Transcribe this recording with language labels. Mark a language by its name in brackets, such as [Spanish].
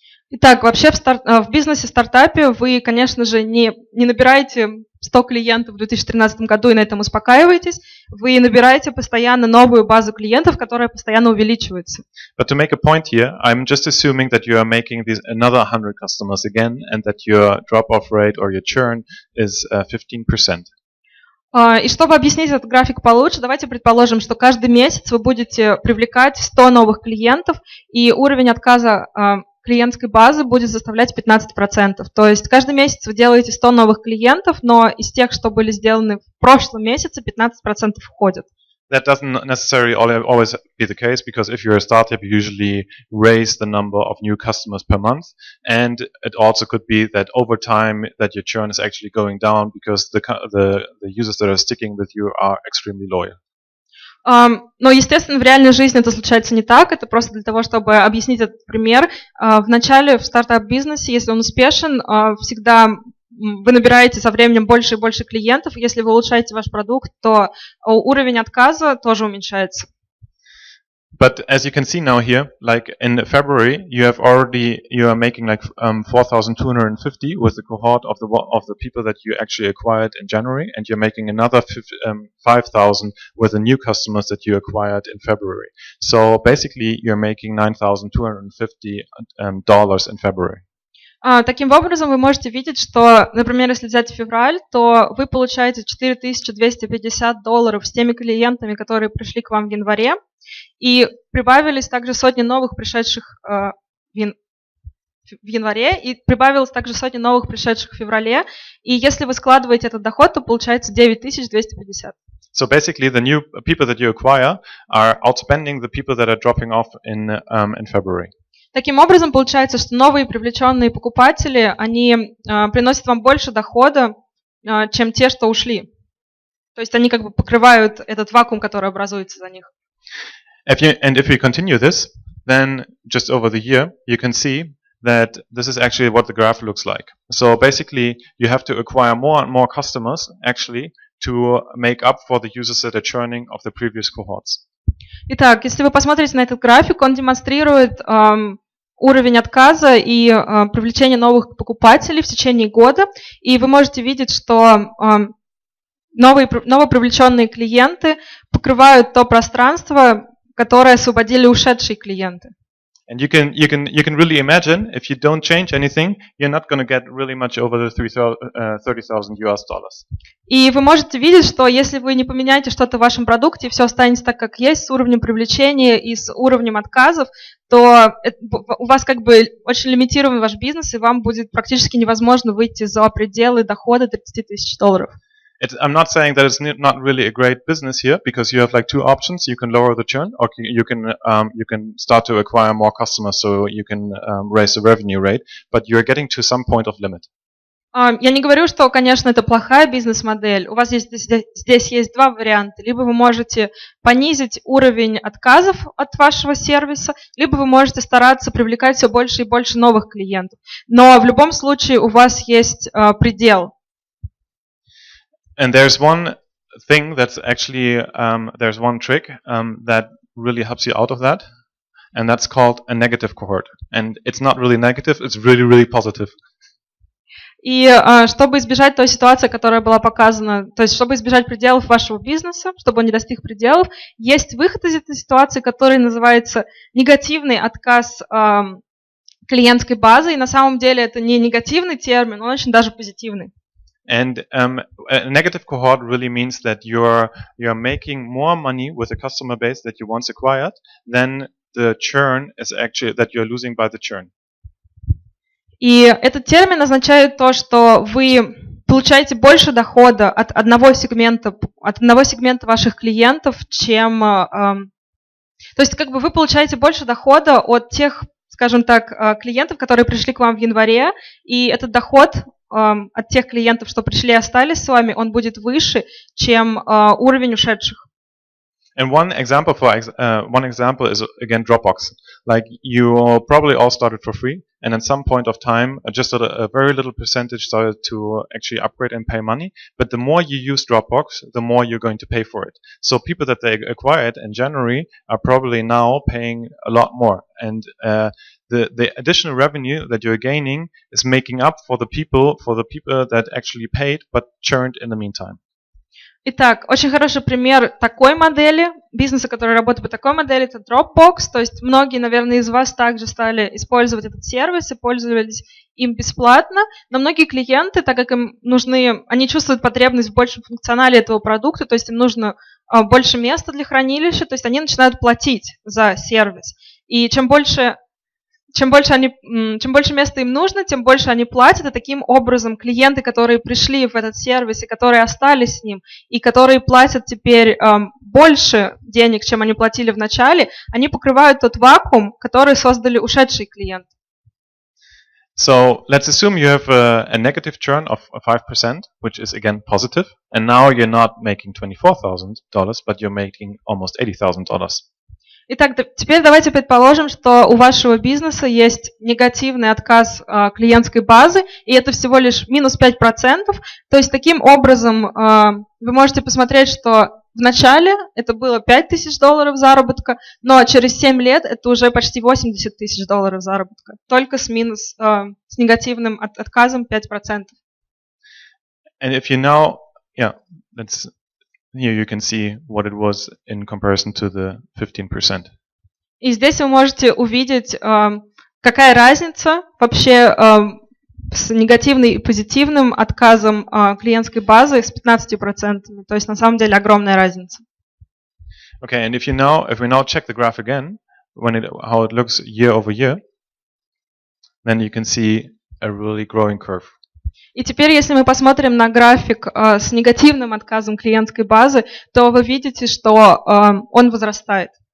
[Russian] Итак, вообще в бизнесе-стартапе вы, конечно же, не набираете 100 клиентов в 2013 году и на этом успокаиваетесь. Вы набираете постоянно новую базу клиентов, которая постоянно увеличивается. [English] But to make a point here, I'm just assuming that you are making another 100 customers again and that your drop-off rate or your churn is 15%. [Russian] И чтобы объяснить этот график получше, давайте предположим, что каждый месяц вы будете привлекать 100 новых клиентов, и уровень отказа клиентской базы будет составлять 15%. То есть каждый месяц вы делаете 100 новых клиентов, но из тех, что были сделаны в прошлом месяце, 15% входят. [English] that doesn't necessarily always be the case, because if you're a startup, you usually raise the number of new customers per month, and it also could be that over time that your churn is actually going down because the users that are sticking with you are extremely loyal. [Russian] Но, естественно, в реальной жизни это случается не так. Это просто для того, чтобы объяснить этот пример. В начале в стартап-бизнесе, если он успешен, всегда вы набираете со временем больше и больше клиентов. Если вы улучшаете ваш продукт, то уровень отказа тоже уменьшается. [English] But as you can see now here, like in February, you are making like 4,250 with the cohort of the people that you actually acquired in January, and you're making another 5,000 with the new customers that you acquired in February. So basically, you're making $9,250 in February. [Russian] Таким образом, вы можете видеть, что, например, если взять февраль, то вы получаете $4,250 с теми клиентами, которые пришли к вам в январе, и прибавились также сотни новых пришедших в январе, и прибавилось также сотни новых пришедших в феврале, и если вы складываете этот доход, то получается 9,250. [English] So basically, the new people that you acquire are outspending the people that are dropping off in February. [Russian] Таким образом, получается, что новые привлеченные покупатели, они приносят вам больше дохода, чем те, что ушли. То есть они как бы покрывают этот вакуум, который образуется за них. [English] If we continue this, then just over the year, you can see that this is actually what the graph looks like. So basically, you have to acquire more and more customers actually to make up for the users that are churning of the previous cohorts. [Russian] Итак, если вы посмотрите на этот график, он демонстрирует уровень отказа и привлечения новых покупателей в течение года. И вы можете видеть, что новопривлеченные клиенты покрывают то пространство, которое освободили ушедшие клиенты. [English] And you can really imagine, if you don't change anything, you're not going to get really much over the $30,000. [Russian] И вы можете видеть, что если вы не поменяете что-то в вашем продукте, и все останется так, как есть, с уровнем привлечения и с уровнем отказов, то у вас как бы очень лимитирован ваш бизнес, и вам будет практически невозможно выйти за пределы дохода $30,000. [English] I'm not saying that it's not really a great business here, because you have like two options. You can lower the churn, or you can start to acquire more customers, so you can raise the revenue rate. But you're getting to some point of limit. [Russian] Я не говорю, что, конечно, это плохая бизнес-модель. У вас здесь есть два варианта. Либо вы можете понизить уровень отказов от вашего сервиса, либо вы можете стараться привлекать все больше и больше новых клиентов. Но в любом случае у вас есть предел. [English] And there's one thing that's actually, there's one trick that really helps you out of that, and that's called a negative cohort. And it's not really negative, it's really, really positive. [Russian] И чтобы избежать той ситуации, которая была показана, то есть чтобы избежать пределов вашего бизнеса, чтобы он не достиг пределов, есть выход из этой ситуации, который называется негативный отказ клиентской базы. И на самом деле это не негативный термин, он очень даже позитивный. [English] And a negative cohort really means that you're making more money with a customer base that you once acquired than the churn is actually that you're losing by the churn. [Russian] И этот термин означает то, что вы получаете больше дохода от одного сегмента ваших клиентов, чем, то есть как бы вы получаете больше дохода от тех, скажем так, клиентов, которые пришли к вам в январе, и этот доход от тех клиентов, что пришли и остались с вами, он будет выше, чем уровень ушедших. [English] And one example is again Dropbox. Like you probably all started for free, and at some point of time, just a very little percentage started to actually upgrade and pay money. But the more you use Dropbox, the more you're going to pay for it. So people that they acquired in January are probably now paying a lot more, and the additional revenue that you're gaining is making up for the people that actually paid but churned in the meantime. [Russian] Итак, очень хороший пример такой модели, бизнеса, который работает по такой модели, это Dropbox. То есть многие, наверное, из вас также стали использовать этот сервис и пользовались им бесплатно. Но многие клиенты, так как им нужны, они чувствуют потребность в большем функционале этого продукта, то есть им нужно больше места для хранилища, то есть они начинают платить за сервис. И чем больше чем больше места им нужно, тем больше они платят, и таким образом клиенты, которые пришли в этот сервис и которые остались с ним, и которые платят теперь больше денег, чем они платили в начале, они покрывают тот вакуум, который создали ушедшие клиенты. [English] So let's assume you have a negative churn of 5%, which is again positive, and now you're not making $24,000, but you're making almost $80,000. [Russian] Итак, теперь давайте предположим, что у вашего бизнеса есть негативный отказ клиентской базы, и это всего лишь минус 5%. То есть таким образом вы можете посмотреть, что в начале это было $5000 заработка, но через 7 лет это уже почти $80 000 заработка, только с негативным отказом 5%. [English] And if you now, here you can see what it was in comparison to the 15%. [Russian] И здесь вы можете увидеть, какая разница вообще с негативным и позитивным отказом клиентской базы с 15%. То есть на самом деле огромная разница. [English] Okay, and if we now check the graph again, how it looks year over year, then you can see a really growing curve. [Russian] И теперь, если мы посмотрим на график с негативным отказом клиентской базы, то вы видите, что он возрастает.